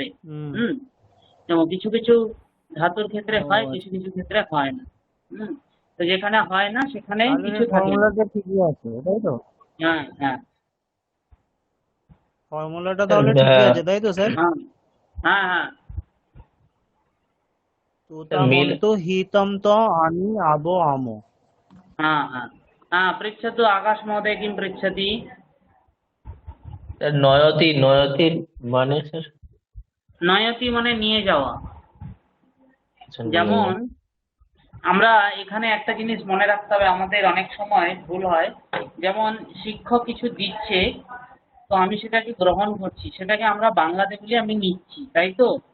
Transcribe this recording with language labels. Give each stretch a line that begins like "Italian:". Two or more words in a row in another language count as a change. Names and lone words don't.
Bangla: যেমন কিছু কিছু ধাতুর ক্ষেত্রে হয়, কিছু কিছু ক্ষেত্রে হয় না। তো যেখানে হয় না সেখানে কিছু থাকে না। ফর্মুলাটা ঠিকই আছে তাই তো হ্যাঁ হ্যাঁ ফর্মুলাটা তাহলে ঠিকই আছে তাই তো স্যার হ্যাঁ হ্যাঁ হ্যাঁ तुतमन्तु हितं तो अनि आबो आमो
Sanskrit: हाँ हाँ हाँ पृच्छतु आकाश महोदय किं पृच्छति
Bangla: নয়তি নয়তি মানে স্যার নয়তি মানে নিয়ে যাওয়া। আচ্ছা, যেমন আমরা এখানে একটা জিনিস মনে রাখতে হবে, আমাদের অনেক সময় ভুল হয়। যেমন শিক্ষক কিছু দিচ্ছে, তো আমি সেটাকে গ্রহণ করছি, সেটাকে আমরা বাংলাতে বলি আমি নিচ্ছি, তাই তো?